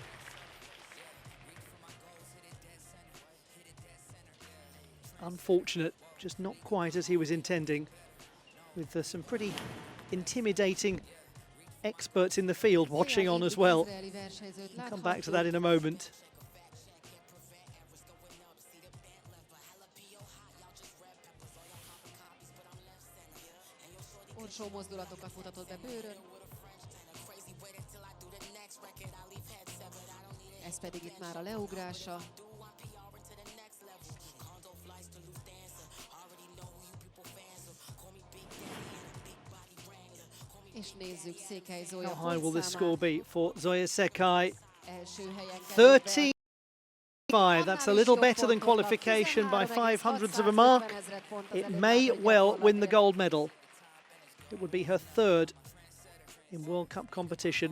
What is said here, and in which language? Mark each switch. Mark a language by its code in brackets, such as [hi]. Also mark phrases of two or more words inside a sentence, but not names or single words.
[en] Unfortunate, just not quite as he was intending, with some pretty intimidating experts in the field watching on as well. We'll come back to that in a moment. [hu] Orsó mozdulatokat mutatott be bőrön. Ez pedig itt már a leugrása. És nézzük Szekely Zoja. [en] How high will this score be for Zoja Szekely? 13.5. That's a little better than qualification by 500ths of a mark. It may well win the gold medal. It would be her third in World Cup competition.